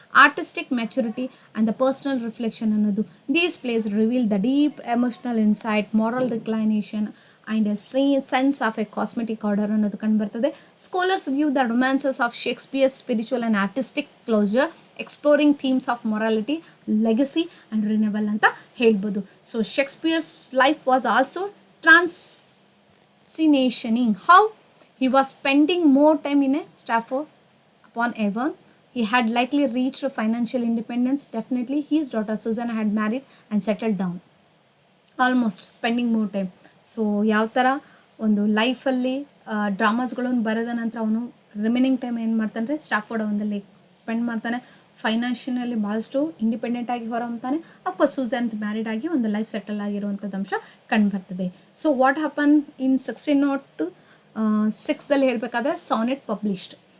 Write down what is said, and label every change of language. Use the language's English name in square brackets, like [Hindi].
[English] Artistic maturity and the personal reflection ಅನ್ನೋದು. These plays reveal the deep emotional insight, moral reclination and a sense of a cosmetic order [Kannada] ಅನ್ನೋದು ಕಂಡುಬರ್ತದೆ. [English] scholars view the romances of Shakespeare spiritual and artistic closure, exploring themes of morality, legacy and renewal [Kannada] ಅಂತ ಹೇಳ್ಬೋದು. [English] So Shakespeare's life was also transitioning. How? He was spending more time in a Stafford upon Avon. He had likely reached financial independence. Definitely, his daughter Susanna had married and settled down. Almost spending more time. [Kannada] So ಯಾವ ಥರ ಒಂದು ಲೈಫಲ್ಲಿ ಡ್ರಾಮಾಸ್ಗಳನ್ನು ಬರೆದ ನಂತರ ಅವನು remaining time ಏನು ಮಾಡ್ತಾನೆ ರೀ? ಸ್ಟಾಫೋರ್ಡ್ ಅವನಲ್ಲಿ ಸ್ಪೆಂಡ್ ಮಾಡ್ತಾನೆ. ಫೈನಾನ್ಷಿಯಲಿ ಭಾಳಷ್ಟು ಇಂಡಿಪೆಂಡೆಂಟ್ ಆಗಿ ಹೊರಹೊಮ್ತಾನೆ. ಅಫ್ಕೋರ್ಸ್ ಸೂಸನ್ ಮ್ಯಾರಿಡ್ ಆಗಿ ಒಂದು ಲೈಫ್ ಸೆಟಲ್ ಆಗಿರುವಂಥದ್ದು ಅಂಶ ಕಂಡುಬರ್ತದೆ. [English] so what happen in 1606ದಲ್ಲಿ [Kannada] ಹೇಳಬೇಕಾದ್ರೆ [English] Sonnet published.